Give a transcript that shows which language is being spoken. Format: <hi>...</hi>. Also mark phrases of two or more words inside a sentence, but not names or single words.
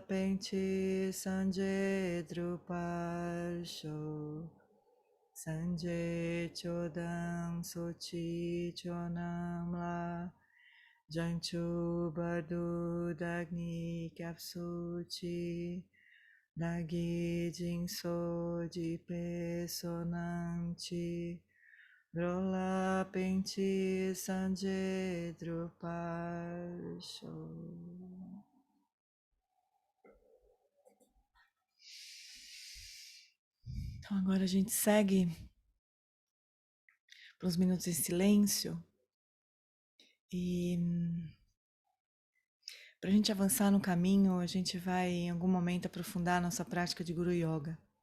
<pt>Penti Sanje Drupasho Sanje Chodam Sochi Chonam La Janchu Bardu Dagni Kapsuchi Nagi Jinso Jipe Sonamchi Drola Penti Sanje Drupasho. Então agora a gente segue para uns minutos em silêncio e para a gente avançar no caminho, a gente vai em algum momento aprofundar a nossa prática de Guru Yoga.</pt>